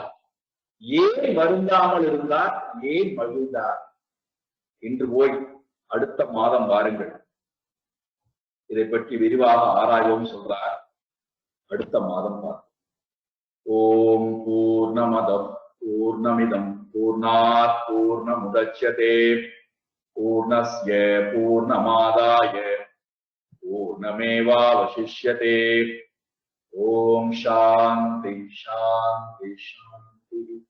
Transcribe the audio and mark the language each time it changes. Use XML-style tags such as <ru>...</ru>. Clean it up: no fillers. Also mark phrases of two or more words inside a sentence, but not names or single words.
<ta>ஏன் வருந்தாமல் இருந்தார், ஏன் மகிழ்ந்தார் என்று போய் அடுத்த மாதம் வாருங்கள், இதை பற்றி விரிவாக ஆராய்வோம் சொல்றார். அடுத்த மாதம் பார்ப்போம்.</ta> <sa>ॐ पूर्णमदः पूर्णमिदं पूर्णात् पूर्णमुदच्यते पूर्णस्य पूर्णमादाय पूर्णमेवावशिष्यते. ॐ शान्तिः शान्तिः शान्तिः.</sa>